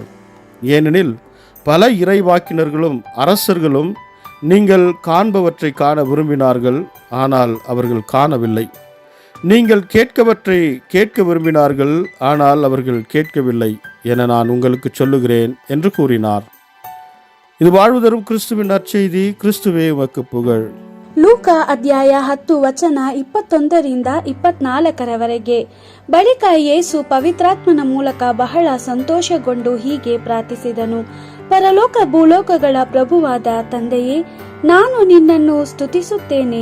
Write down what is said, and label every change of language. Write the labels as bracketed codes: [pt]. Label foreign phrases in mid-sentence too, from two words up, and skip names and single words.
[ta] ஏனெனில் பல இறைவாக்கினர்களும் அரசர்களும் நீங்கள் காண்பவற்றை காண விரும்பினார்கள், ஆனால் அவர்கள் காணவில்லை. நீங்கள் கேட்கவற்றை கேட்க விரும்பினார்கள், ஆனால் அவர்கள் கேட்கவில்லை என நான் உங்களுக்கு சொல்லுகிறேன் என்று கூறினார். இது வாழ்வு தரும் கிறிஸ்துவின் நற்செய்தி. கிறிஸ்துவே உமக்கு புகழ். [kn] ಲೂಕ ಅಧ್ಯಾಯ 10 ವಚನ 21 24 ಬಳಿಕ ಯೇಸು ಪವಿತ್ರಾತ್ಮನ ಮೂಲಕ ಬಹಳ ಸಂತೋಷಗೊಂಡು ಹೀಗೆ ಪ್ರಾರ್ಥಿಸಿದನು. ಪರಲೋಕ ಭೂಲೋಕಗಳ ಪ್ರಭುವಾದ ತಂದೆಯೇ, ನಾನು ನಿನ್ನನ್ನು ಸ್ತುತಿಸುತ್ತೇನೆ.